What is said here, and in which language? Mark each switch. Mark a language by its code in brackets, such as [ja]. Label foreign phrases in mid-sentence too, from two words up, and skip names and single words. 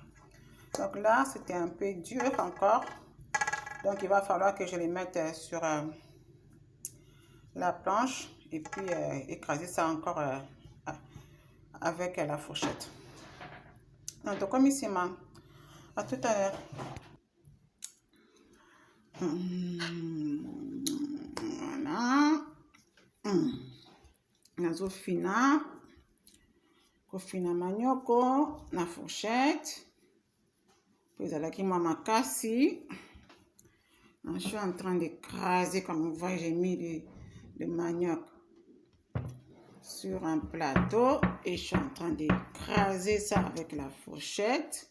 [fr] Donc là c'était un peu dur encore. Donc il va falloir que je les mette sur la planche et puis écraser ça encore avec la fourchette. Donc comme ici, à tout à l'heure. Voilà. [ln] Nazo fina. Kofina manioko na fourchette. [fr] Puis avec moi makasi. Je suis en train d'écraser, comme vous voyez, j'ai mis le manioc sur un plateau et je suis en train d'écraser ça avec la fourchette.